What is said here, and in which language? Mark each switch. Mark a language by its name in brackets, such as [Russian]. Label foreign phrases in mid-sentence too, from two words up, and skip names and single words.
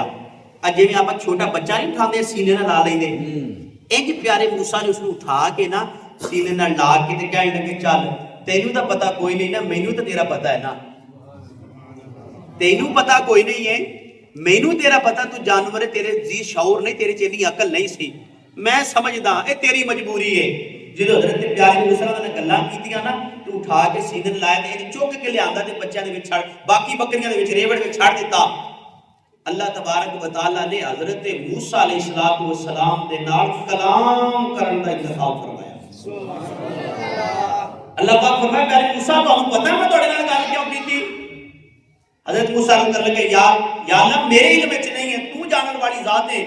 [Punjabi] اج جویں آپ چھوٹا بچہ نہیں اٹھاندے، سینے نال لا لیندے، اینج پیارے موسیٰ نے اوہنوں اٹھا کے نا سینے نال لا کے تے کہن لگے، چل تینوں تے پتا کوئی نہیں نا، مینوں تے تیرا پتا ہے نا، تینوں پتا کوئی نہیں ہے، مینوں تیرا پتا، تو جانور ہے، تیرے جی شعور نہیں، تیرے چ اینی عقل نہیں سی، میں سمجھدا ایہہ تیری مجبوری ہے. جو حضرت پیارے موسیٰ نے گلاں کیتیاں نا، تو اٹھا کے سینے لایا تے چک کے لیاندا تے بچیاں دے وچ چھڈ، باقی بکریاں دے وچ ریوڑ وچ چھڈ دتا. اللہ تبارک و تعالیٰ نے حضرت موسیٰ علیہ الصلوٰۃ والسلام دے نال کلام کرن دا انتخاب فرمایا. اللہ پاک فرمایا، پیارے موسیٰ تہانوں پتا میں تہاڈے نال گل کیوں کیتی? حضرت موسیٰ کہن لگے، یا اللہ میرے علم وچ نہیں ہے، تو جانن والی ذات ہے.